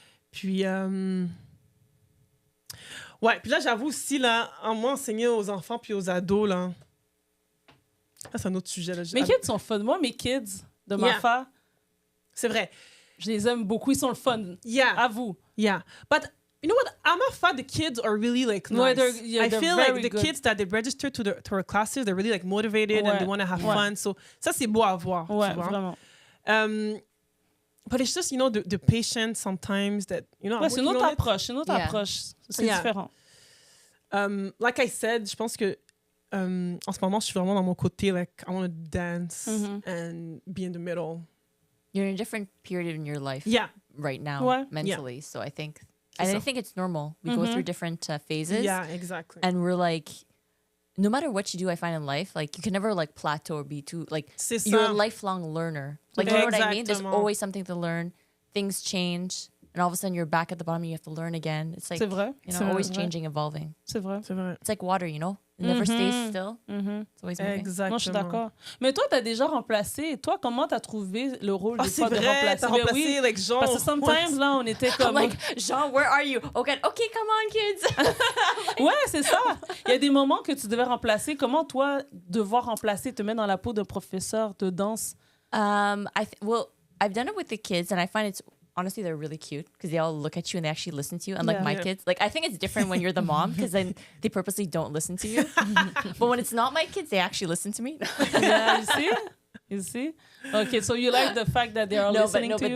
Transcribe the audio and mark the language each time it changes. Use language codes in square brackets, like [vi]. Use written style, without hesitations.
[fr] Puis, ouais, puis là, j'avoue aussi, là, en moi, enseigner aux enfants puis aux ados, là, c'est un autre sujet. Là. Mes kids sont fun. Moi, mes kids de ma femme, c'est vrai. Je les aime beaucoup. Ils sont le fun. [en] Yeah. [fr] Avoue. [en] Yeah. But you know what? I'm a fan. The kids are really like nice. No, I feel like the good. kids that they register to our classes, they're really like motivated and they want to have fun. [fr] So ça c'est beau à voir. Ouais, tu vois? vraiment. [en] But it's just, you know, the patience sometimes that, you know. [fr] Ouais, c'est une autre approche. C'est une autre approche. C'est différent. [en] Like I said, [fr] je pense que en ce moment, je suis vraiment dans mon côté, [en] like, I want to dance and be in the middle. You're in a different period in your life right now, mentally. Yeah. So I think, I think it's normal. We go through different phases. Yeah, exactly. And we're like, no matter what you do, I find in life, like, you can never, like, plateau or be too, like, you're a lifelong learner. Like, you know what I mean? There's always something to learn. Things change. And all of a sudden, you're back at the bottom and you have to learn again. It's like, you know, always changing, evolving. [fr] C'est vrai. C'est vrai. It's like water, you know? It never stays still. It's always moving. Exactement. Moi, je suis d'accord. Mais toi, t'as déjà remplacé. Toi, comment t'as trouvé le rôle des fois de remplacer? remplacer? T'as remplacé, like, Jean. Parce que sometimes, là, on était comme... [en] I'm like, Jean, where are you? Okay, come on, kids. [fr] Ouais, c'est ça. Il y a des moments que tu devais remplacer. Comment, toi, devoir remplacer te met dans la peau d'un professeur de danse? [en] Well, I've done it with the kids, and I find it's... Honestly, they're really cute because they all look at you and they actually listen to you. Unlike my kids, like, I think it's different when you're the mom because then they purposely don't listen to you. But when it's not my kids, they actually listen to me. Yeah, you see? You see? Okay, so you like the fact that they are listening to you?